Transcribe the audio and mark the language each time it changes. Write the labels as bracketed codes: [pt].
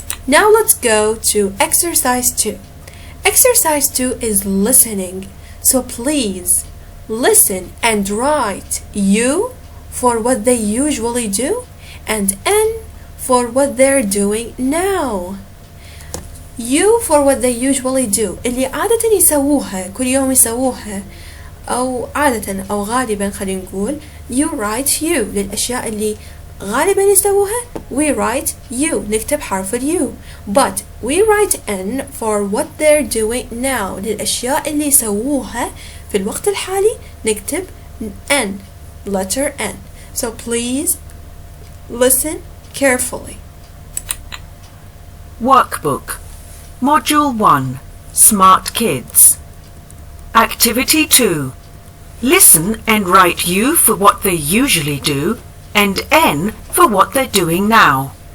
[en] Now let's go to exercise 2. Exercise 2 is listening. So please listen and write U for what they usually do and N for what they're doing now. U for what they usually do [ar] اللي عادة يسووها كل يوم يسووها أو عادة أو غالبا خلينا نقول [en] you write you [ar] للأشياء اللي غالبا يسووها [en] we write you [ar] نكتب حرف اليو [en] but we write N for what they're doing now [ar] للأشياء اللي يسووها في الوقت الحالي نكتب [en] N letter N. So please listen carefully. Workbook Module 1 Smart Kids. Activity 2. Listen and write U for what they usually do and N for what they're doing now.